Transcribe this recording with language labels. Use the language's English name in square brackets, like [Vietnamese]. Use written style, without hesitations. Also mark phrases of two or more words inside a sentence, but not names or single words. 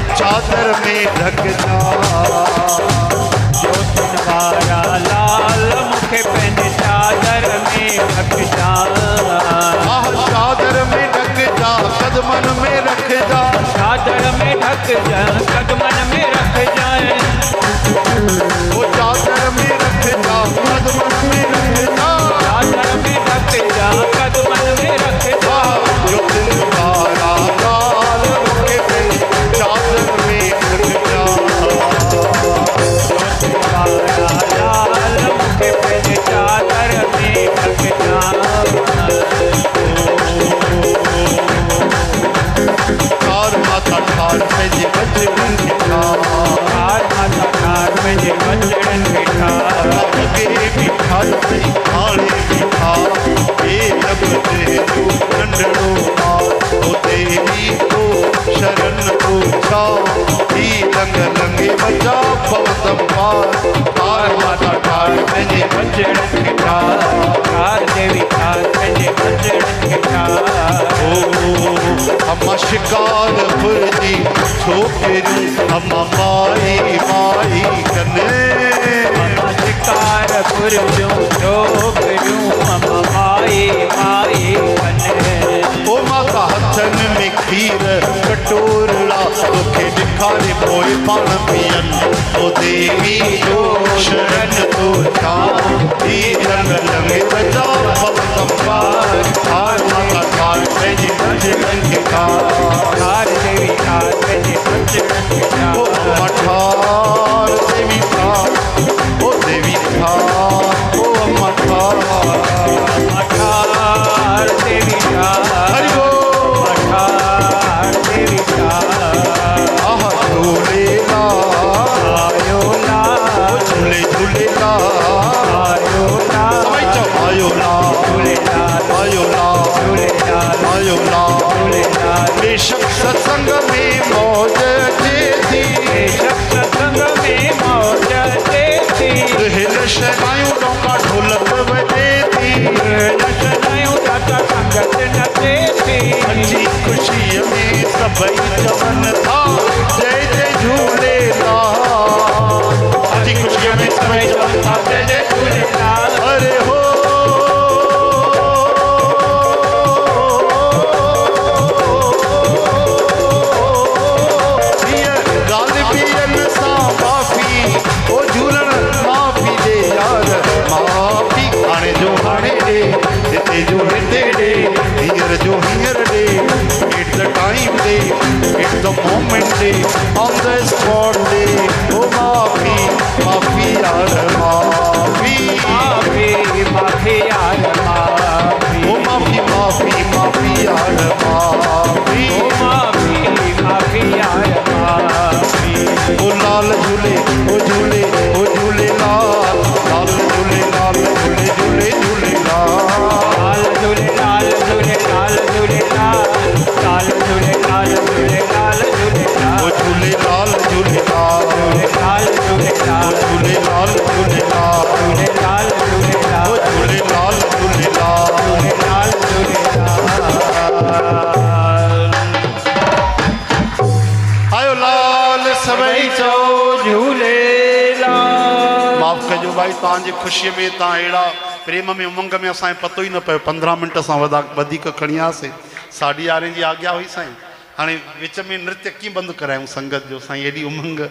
[Sindhi] चादर में ढक जा ज्योतिन वारा लाल मुखे पंहिंजे चादर में ढक जा आह चादर में ढक जा कदमन में रख जा चादर में ढक जा कदमन में रख जाए वो चादर में रख जा कदमन में रख जा चादर में ढक जा कदमन में रख जा जो दिन वारा लाल मुखे पे चादर में ढक जा ज्योतिन वारा लाल मुखे पंहिंजे चादर में ढक जा ठार माता ठार पंहिंजे बचड़न खे ठार ठार माता ठार पंहिंजे बचड़न खे ठार अॻे बि ठार अथई हाणे बि ठार हे लब ते तूं नंढड़ो ॿार ओ देवी तो शरण तो छा ही लंग लंगे बचा पवतम पार ठार माता ठार पंहिंजे बचड़न खे ठार ठार देवी ठार पंहिंजे बचड़न खे ठार अम्मा शिकारपुर जी छोकिरियूं अम्मा माई माई कने अम्मा शिकारपुर जूं छोकिरियूं अम्मा माई माई कने ओ माता हथनि में खीर कटोरड़ा तोखे ॾेखारे पोइ पाण पीअन ओ देवी जो शरण तो छा ही रंग लंगे बचा पवतम पार ठार माता ठार पंहिंजे बचड़न खे ठार ठार देवी ठार पंहिंजे बचड़न खे ओ ठार अम्मा ठार देवी ठार ओ देवी ठार ओ अम्मा ठार अम्मा ठार देवी ठार हरि बोल अम्मा ठार देवी ठार आह झूलेलाल आयो लाल ओ झूले झूलेलाल आयो लाल सभई चओ आयो लाल झूलेलाल आयो लाल झूलेलाल आयो लाल झूलेलाल बेशक सत्संग में मौज जे थी बेशक सत्संग में मौज जे थी हिल शहनायूं डोका ढोलक वॼे थी नचनायूं दाता संगत नचे थी अची ख़ुशीअ में सभई चवनि था जय जय झूलेलाल अची ख़ुशीअ में सभई चवनि था जय जय झूलेलाल अरे हो ॻाल्हि ॿियनि सां माफ़ी ओ झूलण माफ़ी ॾे यार माफ़ी हाणे जो हाणे ॾे हिते जो हिते ॾे हींअर जो हींअर ॾे [English] at the time [Sindhi] ॾे [English] at the moment [Sindhi] ॾे [English] on the spot [Sindhi] ॾे ओ माफ़ी माफ़ी यार माफ़ी माफ़ी माफ़ी यार माफ़ी ओ माफ़ी माफ़ी माफ़ी यार माफ़ी ओ माफ़ी माफ़ी यार माफ़ी ओ लाल झूले ओ झूले ओ झूले लाल लाल झूले लाल झूले झूले झूले लाल झूलेलाल झूलेलाल झूलेलाल लाल झूलेलाल झूलेलाल झूलेलाल ओ झूले लाल झूले लाल झूलेलाल झूलेलाल झूले लाल झूले लाल झूलेलाल झूलेलाल ओ झूले लाल झूले लाल झूलेलाल झूलेलाल आयो लाल सभई चओ झूलेलाल माफ़ कजो भाई तव्हांजी ख़ुशीअ में तव्हां अहिड़ा प्रेम में उमंग में असांखे पतो ई न पियो 15 मिंट असां वधीक खणी आयासीं 11:30 जी आज्ञा हुई साईं हाणे विच में नृत्य कीअं बंदि करायूं संगत जो साईं एॾी उमंग